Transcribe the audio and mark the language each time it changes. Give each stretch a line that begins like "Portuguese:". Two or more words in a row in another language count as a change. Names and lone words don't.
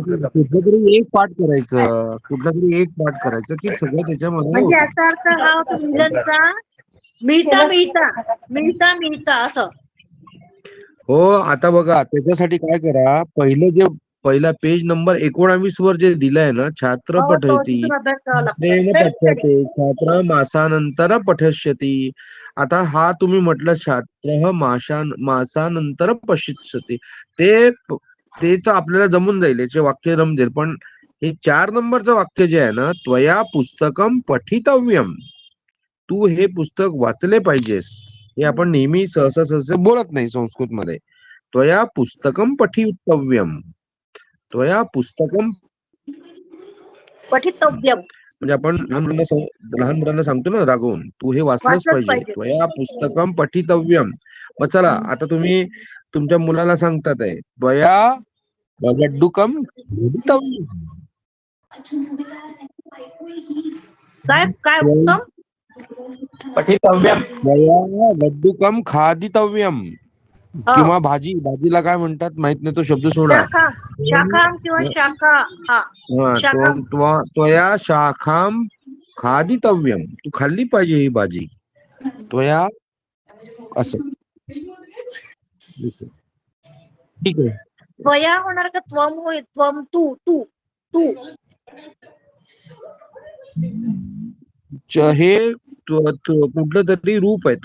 Marathi: कुठलं तरी एक पाठ करायचं, कुठला तरी एक पाठ करायचं की सगळं त्याच्यामध्ये म्हणजे होतं. याचा अर्थ हा होतो मिलनचा, मिळता मिळता मिळता मिळता असं. हो, आता बघा, त्याच्यासाठी काय करा, पहिला पेज नंबर 19 वर जे दिलंय ना, छात्र तो पठयति, तिथून अभ्यास करावा लागतो. प्रेम
English: Self study.
Sanskrit: पठ्यते, छात्र मासानंतर पठष्यति.
Marathi: आता हा तुम्ही म्हटलं
Sanskrit: छात्र मासानंतर पश्यति,
Marathi: ते तर आपल्याला जमून जाईल, याचे वाक्य जमतील. पण हे 4 नंबरचं वाक्य जे आहे ना,
Sanskrit: त्वया पुस्तकम पठितव्यम,
Marathi: तू हे पुस्तक वाचले पाहिजेस. हे आपण नेहमी सहसा बोलत नाही संस्कृत मध्ये.
Sanskrit: त्वया पुस्तकम पठितव्यम, त्वया पुस्तकम, पठितव्यम
Marathi: म्हणजे आपण लहान मुलांना सांगतो ना रागवून, तू हे वाचलंच पाहिजे.
Sanskrit: त्वया पुस्तकम पठितव्यम.
Marathi: मग चला, आता तुम्ही तुमच्या मुलाला सांगतात आहे,
Sanskrit: त्वया गड्डुकम खादितव्यम.
Marathi: काय काय उत्तम
Sanskrit: पठितव्यम. त्वया गड्डुकम खादितव्यम.
Marathi: किंवा भाजीला काय म्हणतात माहित नाही, तो शब्द सोडा. शाखा, शाखाम किंवा शाखा,
Sanskrit: त्वया शाखाम खादितव्यम,
Marathi: तू खाल्ली पाहिजे ही भाजी. त्वया असं, ठीक आहे. त्वया होणार का त्वम होईल? त्वम, तू तू तू. हे कुठलं तरी रूप आहे.